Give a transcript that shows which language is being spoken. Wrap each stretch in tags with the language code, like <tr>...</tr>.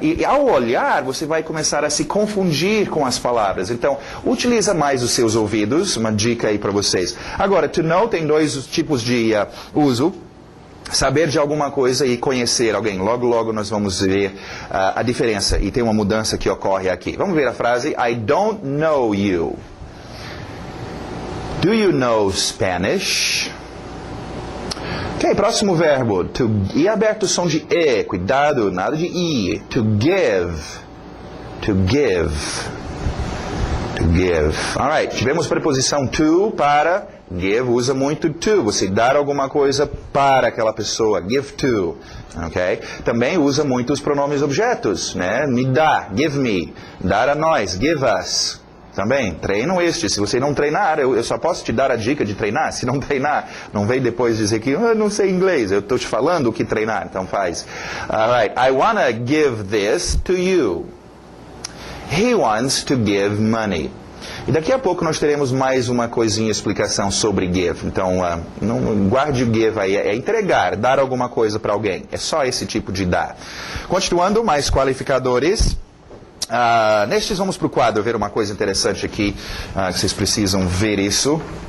<pt>E ao olhar, você vai começar a se confundir com as palavras. Então, utiliza mais os seus ouvidos, uma dica aí para vocês. Agora,</pt> <en>to know</en> <pt>tem dois tipos de uso. saber de alguma coisa e conhecer alguém. Logo, logo nós vamos ver a diferença e tem uma mudança que ocorre aqui. Vamos ver a frase,</pt> <en>I don't know you. Do you know Spanish?</en> <pt>Ok, próximo verbo. E aberto o som de E, cuidado, nada de I.</pt> <en>To give. To give. To give. Alright,</en> <pt>tivemos preposição to para give, usa muito to. Você dar alguma coisa para aquela pessoa.</pt> <en>Give to. Ok?</en> <pt>Também usa muito os pronomes objetos, né? Me dá,</pt> <en>give me.</en> <pt>Dar a nós,</pt> <en>give us.</en> <pt>Também, treinam este. Se você não treinar, eu só posso te dar a dica de treinar. Se não treinar, não vem depois dizer que eu não sei inglês. Eu estou te falando o que treinar, então faz.</pt> <en>Alright, I wanna give this to you. He wants to give money.</en> <pt>E daqui a pouco nós teremos mais uma coisinha, explicação sobre give. Então, não guarde o give aí. É entregar, dar alguma coisa para alguém. É só esse tipo de dar. Continuando, mais qualificadores. Nestes vamos para o quadro ver uma coisa interessante aqui, que vocês precisam ver isso.</pt>